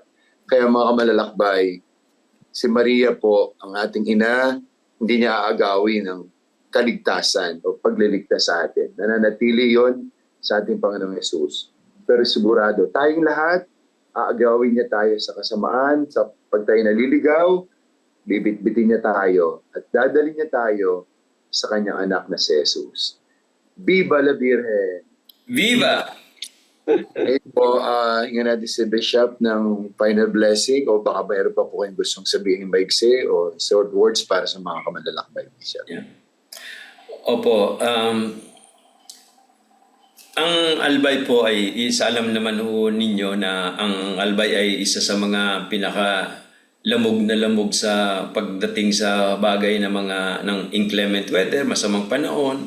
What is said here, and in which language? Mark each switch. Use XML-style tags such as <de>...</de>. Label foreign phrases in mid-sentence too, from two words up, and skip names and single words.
<tl>Kaya mga kamalalakbay, si Maria po, ang ating ina, hindi niya aagawin ng kaligtasan o pagliligtas sa atin. Nananatili yon sa ating Panginoong Yesus. Pero sigurado, tayong lahat, aagawin niya tayo sa kasamaan, sa pag tayo naliligaw, bibit-bitin niya tayo at dadalhin niya tayo sa kanyang anak na si Jesus.</tl> <es>Viva la Virgen! Viva!</es> <tl>Ngayon po, hingan natin si Bishop ng</tl> <en>final blessing</en> <tl>o baka mayroon pa po kayong gustong sabihin maigsi o</tl> <en>short words</en> <tl>para sa mga kamanlalakbay, Bishop.</tl> <en>Yeah.</en> <tl>Opo, ang albay po ay alam naman ho ninyo na ang albay ay isa sa mga pinaka lamog sa pagdating sa bagay na mga ng</tl> <en>inclement weather,</en> <tl>masamang panahon.</tl>